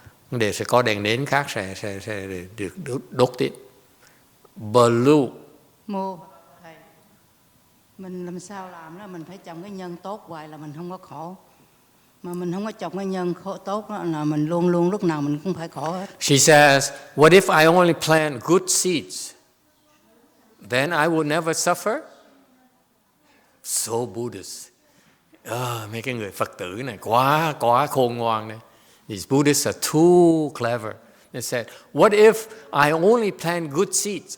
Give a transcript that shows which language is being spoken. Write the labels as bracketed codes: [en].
[vi] Để sẽ có đèn nến khác sẽ được đốt tiếp. [en] Blue. [vi] Mô thầy, mình làm sao làm đó, mình phải trồng cái nhân tốt hoài là mình không có khổ. Mà mình không có trồng cái nhân tốt đó là mình luôn luôn lúc nào mình cũng phải khổ hết. [en] She says, what if I only plant good seeds? Then I will never suffer? So Buddhist. [vi] Mấy cái người Phật tử này quá khôn ngoan này. [en] These Buddhists are too clever. They said, what if I only plant good seeds?